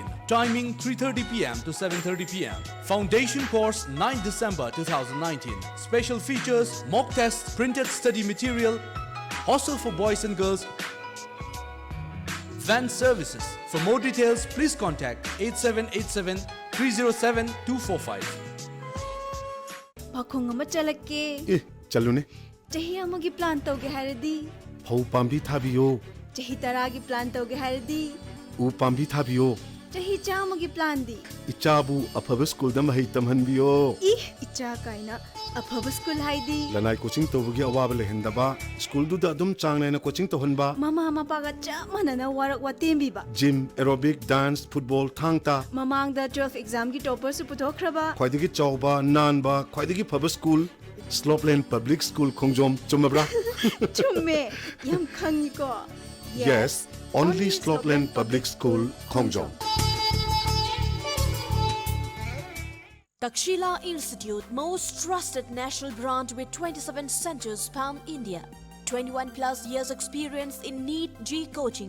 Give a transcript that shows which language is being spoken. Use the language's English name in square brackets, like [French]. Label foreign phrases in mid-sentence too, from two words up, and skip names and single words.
[English] Timing 3:30 p.m. to 7:30 p.m. Foundation course 9th December 2019. Special features, mock tests, printed study material, hostel for boys and girls, van services. For more details, please contact 8787 307 245. [Manipuri] Pakong ama chalake. Chalune. Chahi amagi plan toge haradi. Phau pambi thabiyo. Chahi taragi plan toge haradi. U pambi thabiyo. Chahi chamagi plan di. Ichabu afaba school da mahai tamhanbiyo. Icha kaina afaba school haidi. Lanai coaching tobugi awaba lehendaba. School du da dum changnai coaching tohanba. Mama mapaga chamana na warak watembi ba. [English] Gym, aerobic, dance, football, [Manipuri] thangta. Mamang da 12 exam ki topper su putokraba. Khwaidagi chawba, nanba, khwaidagi phaba school. Slopeland Public School Khongjom chumabra. Chumme yam khangi ko. [English] Yes, only Slopeland Public School Khongjom. Takshila Institute, most trusted national brand with 27 centers span India. 21 plus years experience in NEET G coaching.